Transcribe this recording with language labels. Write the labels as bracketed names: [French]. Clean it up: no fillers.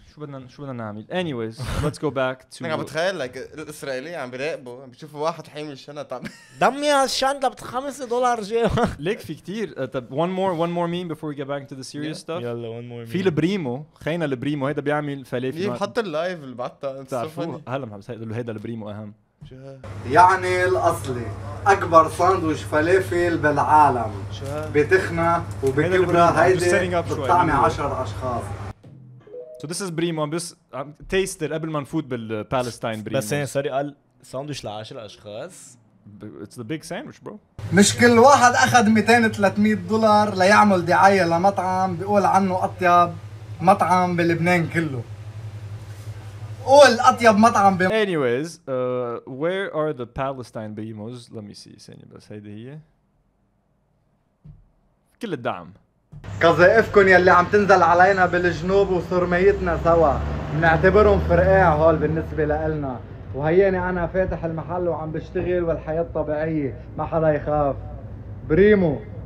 [Arabic] شو بدنا نعمل؟ [English] Anyways, let's go back to. [Arabic] أنا عم بتخيل like الإسرائيلية عم بيراقبوا عم بيشوفوا واحد حامل شنطة عم دمي هالشنطة $5 جوا. ليك في كتير. [English] طب one more meme before we get back into the serious stuff. يلا one more. [Arabic] في البريمو خينا البريمو هيدا بيعمل فلافل. بحط اللايف اللي بعتها بتعرفوه هلا عم بقول له هيدا البريمو اهم. يعني الأصلي أكبر ساندويش فلافل بالعالم بتخنة وبكبرة هيدي بتطعمي 10 أشخاص. [English] So this is [Arabic] بريمو بس taste قبل ما نفوت بالبالستاين بريمو. بس سوري قال ساندويش ل10 اشخاص. [English] It's the big sandwich bro. [Arabic] مش كل واحد أخذ $200-300 ليعمل دعاية لمطعم بيقول عنه أطيب مطعم بلبنان كله. قول أطيب مطعم [English] Anyways, where are the Palestine بريموز? Let me see [Arabic] ثانية بس هيدي هي. كل الدعم. قذائفكن يلي عم تنزل علينا بالجنوب وسرميتنا سوا بنعتبرهم فرقاع هول بالنسبة لإلنا. وهياني أنا فاتح المحل وعم بشتغل والحياة طبيعية ما حدا يخاف. بريمو.